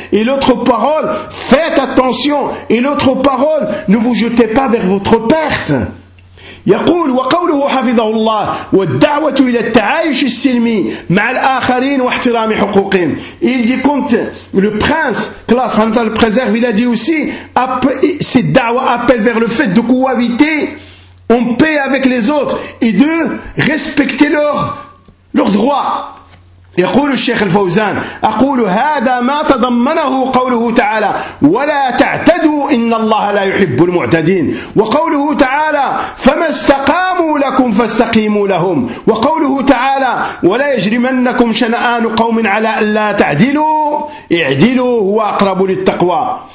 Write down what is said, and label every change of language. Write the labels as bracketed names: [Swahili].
[French] Et l'autre parole, faites attention. Et l'autre parole, ne vous jetez pas vers votre perte. [Arabic] يقول وقوله حفظه الله والدعوة إلى التعايش السلمي مع الآخرين واحترام حقوقهم. [French] Il dit compte le prince que Allah subhanahu wa ta'ala préserve, il a dit aussi cette da'wa appelle vers le fait de cohabiter en paix avec les autres et de respecter leur droit. [Arabic] يقول الشيخ الفوزان أقول هذا ما تضمنه قوله تعالى ولا تعتدوا إن الله لا يحب المعتدين وقوله تعالى فما استقاموا لكم فاستقيموا لهم وقوله تعالى ولا يجرمنكم شنآن قوم على ألا تعدلوا اعدلوا هو أقرب للتقوى.